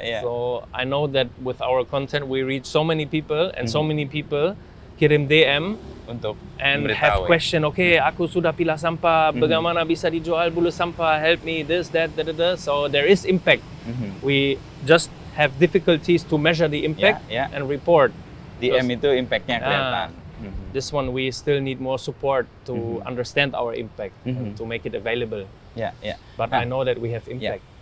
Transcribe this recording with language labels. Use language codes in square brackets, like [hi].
[en] So I know that with our content we reach so many people, and so many people [id] kirim [en] DM [id] untuk [en] and have question, okay, [id] aku sudah pilah sampah, bagaimana bisa dijual bulu sampah, [en] help me, this, that, so there is impact. We just have difficulties to measure the impact and report. [id] DM itu impactnya kelihatan. [en] This one we still need more support to understand our impact and to make it available. But I know that we have impact.